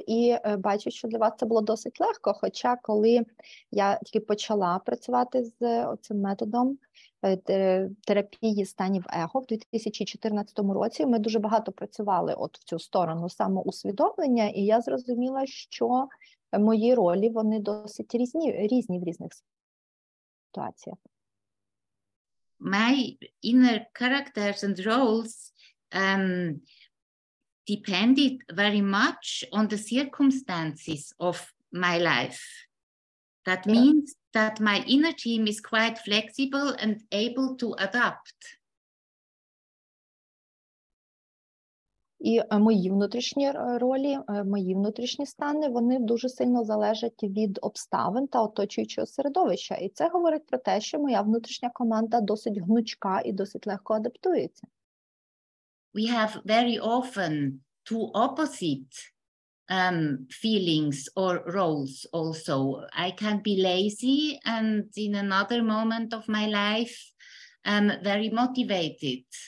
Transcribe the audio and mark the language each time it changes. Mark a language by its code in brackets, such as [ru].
[uk] І бачу, що для вас це було досить легко, хоча коли я тільки почала працювати з цим методом терапії станів его в 2014 році, ми дуже багато працювали от в цю сторону самоусвідомлення, і я зрозуміла, що мої ролі, вони досить різні в різних ситуаціях. [en] My inner characters and roles depended very much on the circumstances of my life. That means that my inner team is quite flexible and able to adapt. [uk] І мої внутрішні ролі, мої внутрішні стани, вони дуже сильно залежать від обставин та оточуючого середовища. І це говорить про те, що моя внутрішня команда досить гнучка і досить легко адаптується. [en] We have very often two opposite feelings or roles also. I can be lazy and in another moment of my life, very motivated.